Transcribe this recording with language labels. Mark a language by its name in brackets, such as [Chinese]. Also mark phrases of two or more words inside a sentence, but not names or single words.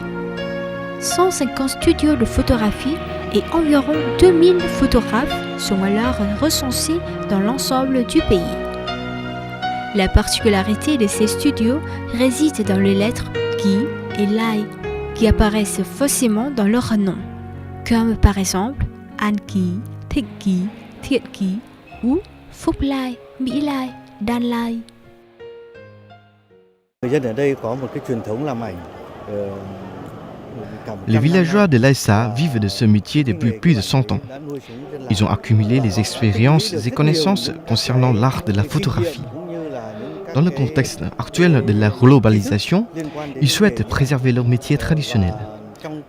[French] 150 studios de photographie et environ 2000 photographes sont alors recensés dans l'ensemble du pays. La particularité de ces studios réside dans les lettres Ki et Lai qui apparaissent facilement dans leur nom, comme par exemple An Ki, Thích Ki, Thiện Ki ou Phúc Lai, Mỹ Lai, Đan Lai. Les villageois de Lai Sa vivent de ce métier depuis plus de 100 ans. Ils ont accumulé les expériences et connaissances concernant l'art de la photographie. Dans le contexte actuel de la globalisation, ils souhaitent préserver leur métier traditionnel.